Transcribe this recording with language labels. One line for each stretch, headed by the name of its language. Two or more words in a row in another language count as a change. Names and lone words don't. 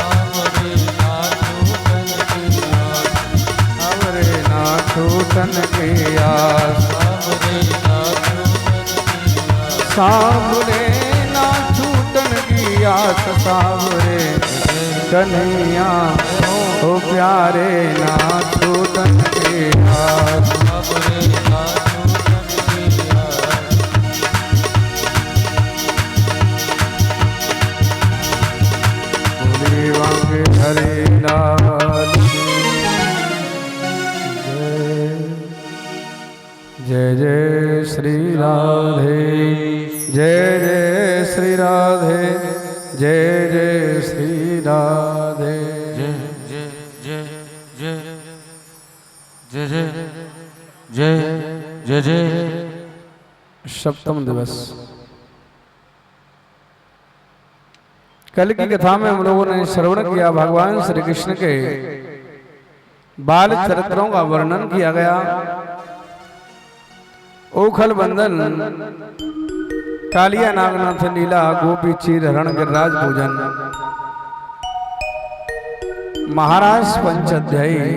Hindi: सावरे ना छूटन की आस। सावरे ना छूटन की आस। सावरे कन्हैया हो प्यारे ना छूटन की आस। हरे लाल जय जय श्री राधे। जय जय श्री राधे। जय जय श्री राधे। जय जय जय जय जय जय जय जय जय। सप्तम दिवस। कल की कथा में हम लोगों ने श्रवण किया, भगवान श्री कृष्ण के बाल चरित्रों का वर्णन किया गया। ओखल बंधन, कालिया नागनाथ लीला, गोपी चीर, हरण गिरिराज पूजन, महाराज पंचाध्यायी,